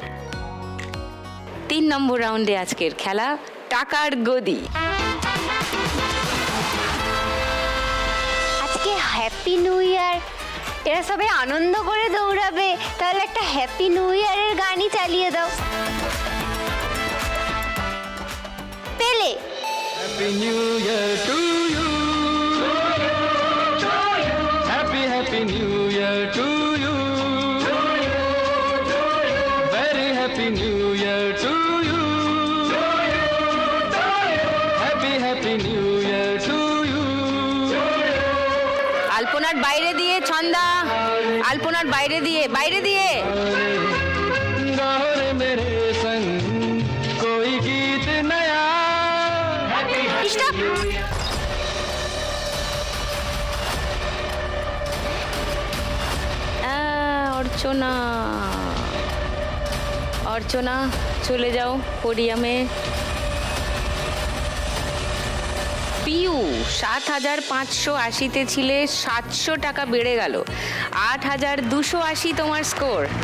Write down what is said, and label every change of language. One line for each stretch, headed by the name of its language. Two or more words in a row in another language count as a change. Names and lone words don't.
Bangla: 3 নম্বর রাউন্ডে আজকের খেলা টাকার গদি। আজকে
English: Happy New Year,
Bangla: এরা সবাই আনন্দ করে দৌড়াবে, তাহলে একটা
English: Happy New Year's
Bangla: গানই চালিয়ে দাও। পেলে
English: Happy New Year to you. Happy New Year to you. Very happy New Year to you. Happy New Year to you.
Bangla: আলপনার বাইরে দিয়ে ছন্দা, আলপনার বাইরে দিয়ে
Hindi: गाओ रे मेरे संग कोई गीत नया.
English: Stop!
Bangla: অর্চনা, অর্চনা চলে যাও পোডিয়ামে। পিউ 7,580-তে ছিলে, 700 টাকা বেড়ে গেল, 8,280 তোমার স্কোর।